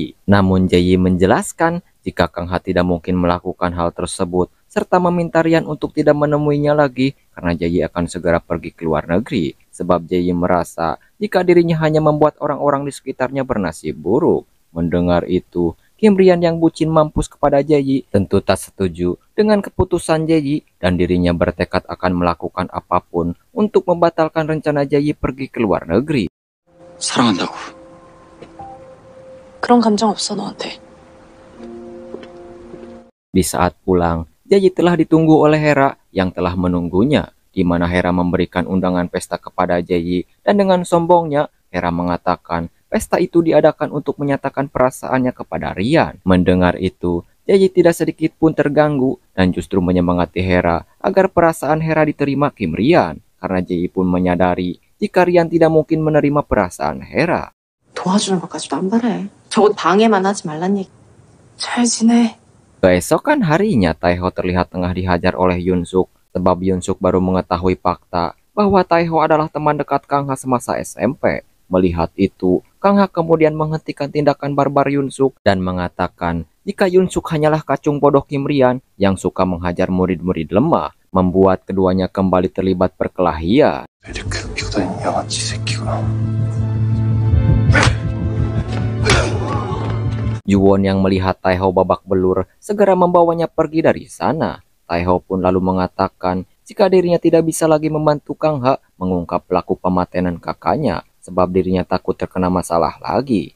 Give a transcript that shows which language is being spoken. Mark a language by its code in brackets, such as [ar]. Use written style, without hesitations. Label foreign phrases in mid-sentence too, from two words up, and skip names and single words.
[id] Namun Jae Yi menjelaskan jika Kang Ha tidak mungkin melakukan hal tersebut, serta meminta Rian untuk tidak menemuinya lagi karena Jae Yi akan segera pergi ke luar negeri, sebab Jae Yi merasa jika dirinya hanya membuat orang-orang di sekitarnya bernasib buruk. Mendengar itu, Kim Rian yang bucin mampus kepada Jae Yi tentu tak setuju dengan keputusan Jae Yi dan dirinya bertekad akan melakukan apapun untuk membatalkan rencana Jae Yi pergi ke luar negeri. [ko] 사랑한다고. 그런 감정 없어, 너한테. [id] Di saat pulang, Jae Yi telah ditunggu oleh Hera yang telah menunggunya, di mana Hera memberikan undangan pesta kepada Jae Yi dan dengan sombongnya Hera mengatakan pesta itu diadakan untuk menyatakan perasaannya kepada Rian. Mendengar itu, Jae Yi tidak sedikit pun terganggu dan justru menyemangati Hera agar perasaan Hera diterima Kim Rian, karena Jae Yi pun menyadari jika Rian tidak mungkin menerima perasaan Hera. [ko] 도와주는 것까지도 안 바래. 적어도 방해만 하지 말란 얘기. 잘 지내. [id] Keesokan harinya, Taeho terlihat tengah dihajar oleh Yun Suk, sebab Yun Suk baru mengetahui fakta bahwa Taeho adalah teman dekat Kang Ha semasa SMP. Melihat itu, Kang Ha kemudian menghentikan tindakan barbar Yunsuk dan mengatakan jika Yunsuk hanyalah kacung bodoh Kim Rian yang suka menghajar murid-murid lemah, membuat keduanya kembali terlibat perkelahian. [ko] 그 교단 양아치 새끼가. [id] Juwon yang melihat Taeho babak belur segera membawanya pergi dari sana. Taeho pun lalu mengatakan jika dirinya tidak bisa lagi membantu Kang Ha mengungkap pelaku pematenan kakaknya sebab dirinya takut terkena masalah lagi.